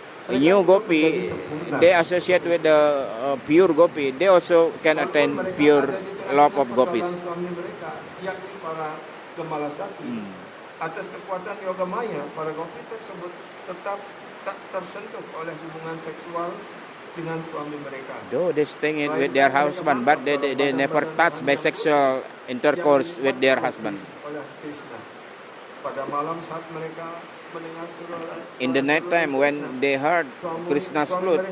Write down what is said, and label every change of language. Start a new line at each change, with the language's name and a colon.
English: new gopi, they associate with the pure gopi, they also can attain pure love of gopis.
Indonesian: Suami mereka, yakni para gembala sakti. Atas kekuatan yoga maya, para gopi tersebut tetap tak tersentuh oleh hubungan seksual dengan suami mereka.
English: Though they staying it with their husband, but they never touch by sexual intercourse with their husband.
Indonesian: Oleh Krishna. Pada malam saat mereka mendengar suara
English: In the night time when they heard Krishna's flute,